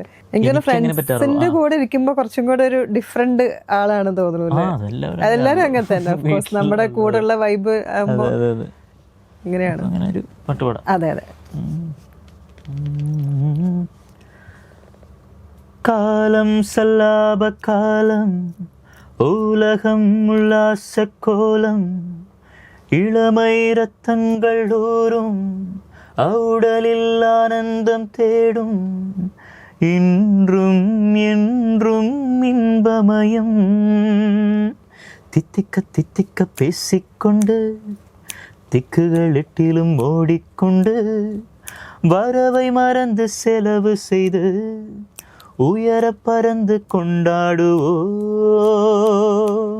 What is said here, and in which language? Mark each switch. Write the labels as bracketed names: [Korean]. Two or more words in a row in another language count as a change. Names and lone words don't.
[Malayalam] എനിക്ക് ഫ്രണ്ട്സിന്റെ കൂടെ ഇരിക്കുമ്പോ കുറച്ചും കൂടെ ഒരു ഡിഫറെന്റ് ആളാണ് തോന്നുന്നു. അതെല്ലാരും അങ്ങനെ തന്നെ. നമ്മുടെ കൂടെ ഉള്ള വൈബ് ആകുമ്പോ ഇങ്ങനെയാണ്. അങ്ങനെ ഒരു പാട്ട് പാടാം. അതെ അതെ. [Tamil] காலம் சல்லாப காலம் உலகம் உல்லாச கோலம் இளமை ரத்தங்கள் ஊறும் ஔடலில் ஆனந்தம் தேடும் இன்றும் என்றும் இன்பமயம் தித்திக்க தித்திக்க பேசிக்கொண்டு திக்குகள் எட்டிலும் ஓடிக்கொண்டு வரவை மறந்து செலவு செய்து உயர பறந்து கொண்டாடுவோம்.